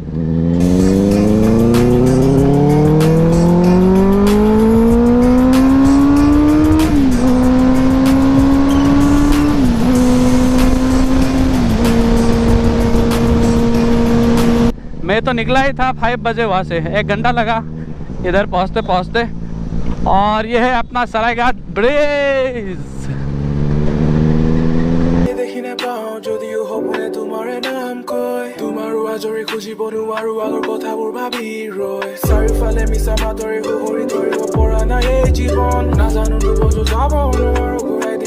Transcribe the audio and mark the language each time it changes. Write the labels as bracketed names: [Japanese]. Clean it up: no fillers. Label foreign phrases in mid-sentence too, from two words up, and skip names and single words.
[Hindi] मैं तो निकला ही था 5 बजे वहाँ से, 1 घंटा लगा इधर पहुँचते, और ये है अपना सरायघाट ब्रिज। [Assamese] দেখিনে পাওঁ যদিও সপোনে তোমাৰে নাম কয়, তোমাৰো আজৰি খুজিব নোৱাৰো আগৰ কথাবোৰ ভাবি ৰয়, চাৰিওফালে মিছা মাতৰে সুহৰি ধৰিব পৰা নাই এই জীৱন, নাজানো নুবুজো যাব নোৱাৰো।